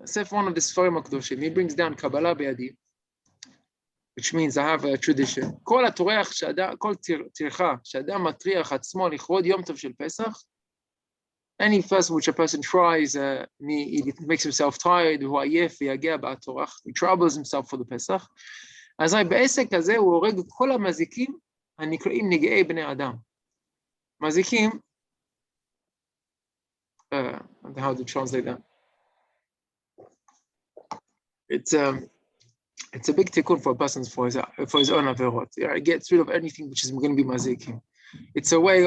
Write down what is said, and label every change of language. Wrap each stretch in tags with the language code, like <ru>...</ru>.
<en>One of the Sfarim HaKadoshim. He brings down Kabbalah Be'adi, which means I have a tradition.</en> <he>כל הטורח, כל טרחה שאדם מטריח עצמו לכבוד יום טוב של פסח,</he> <en>any festival which a person tries, he makes himself tired,</en> <he>הוא עייף ויגע בהטורח,</he> <en>he troubles himself for the Pesach.</en> <he>אז בעסק הזה הוא הורג את כל המזיקים הנקראים נגעי בני אדם.</he> <en>מזיקים, how to translate that? It's a big tikkun for a person for his own averot. Yeah, it gets rid of anything which is going to be mazikim. It's a way.</en>